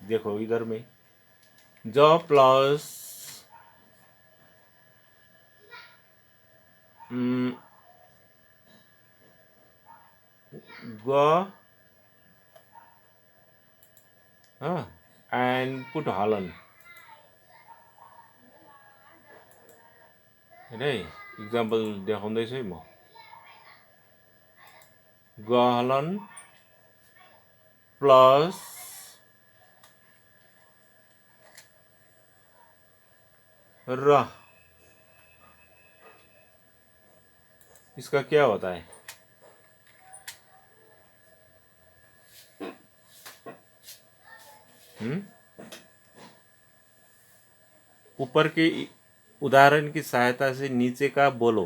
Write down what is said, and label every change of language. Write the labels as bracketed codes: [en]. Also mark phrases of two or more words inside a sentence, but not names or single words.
[hi] देखो इधर में ज प्लस ग [en] and put [hi] हलन. [ne] है इक्जाम्पल देखाउँदैछु है म. ग हलन प्लस र. [hi] इसका क्या होता है? ऊपर के उदाहरण की सहायता से नीचे का बोलो.